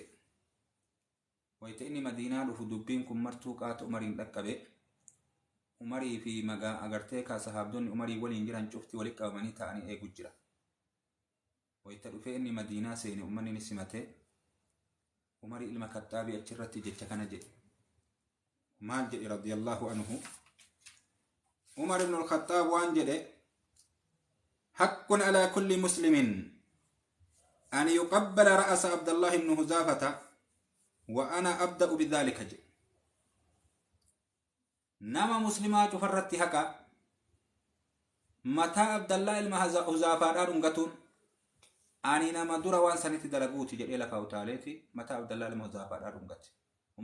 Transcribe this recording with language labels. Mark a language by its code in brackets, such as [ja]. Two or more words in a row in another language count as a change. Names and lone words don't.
[om] Wayita inni Madiinaa dhufu dubbiin kun martuu qaata Umariin dhaqqabe. Umarii fi magaa agartee sahaabdonni Umarii waliin jiran cufti walitti qabamanii ta'anii eegu jira. Wayita dhufee inni Madiinaa seene ummanni ni simate. Umarii ilma Kaxaabii achirratti jecha kana jedhe. Maal jedhe [ar] رضي الله عنه. Umar ibn al-Khattaab [om] waan jedhe [ar] حق على كل مسلم أن يقبل رأس عبد الله بن حذافة وأنا أبدأ بذلك jedhe. [om] Nama muslimaa cufarratti haqa mataa Abdallaa ilma Huzaafaadhaa dhungatuun ani nama dura waan sanitti dalaguuti jedhee lafa utaaleeti mataa Abdallaa ilma Huzaafaadhaa dhungate.